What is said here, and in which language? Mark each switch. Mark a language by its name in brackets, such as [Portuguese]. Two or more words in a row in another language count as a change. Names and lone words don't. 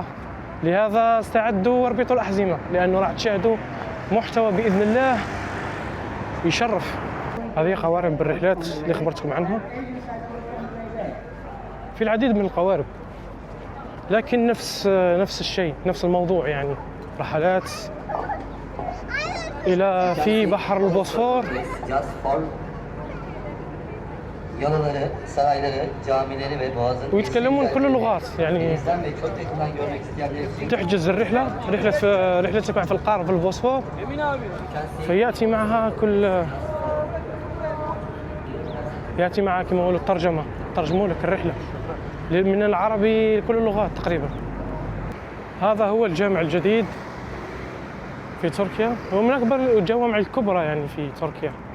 [Arabic] لهذا استعدوا واربطوا الأحزمة، لأنه راح تشاهدوا محتوى بإذن الله يشرف. هذه قوارب بالرحلات اللي خبرتكم عنها. في العديد من القوارب لكن نفس الشيء، نفس الموضوع يعني. رحلات إلى في بحر البوسفور. [Turkish] Yalıları, sarayları, camileri ve boğazın [Arabic] ويتكلمون كل اللغات يعني. [Turkish] denizden ve çok yakından görmek isteyenler için [Arabic] تحجز رحلتك في القارة في البوسفور، فيأتي معها يأتي معها كما يقولوا الترجمة، ترجموا لك الرحلة من العربي لكل اللغات تقريبا. هذا هو الجامع الجديد في تركيا، هو من أكبر الجوامع الكبرى يعني في تركيا.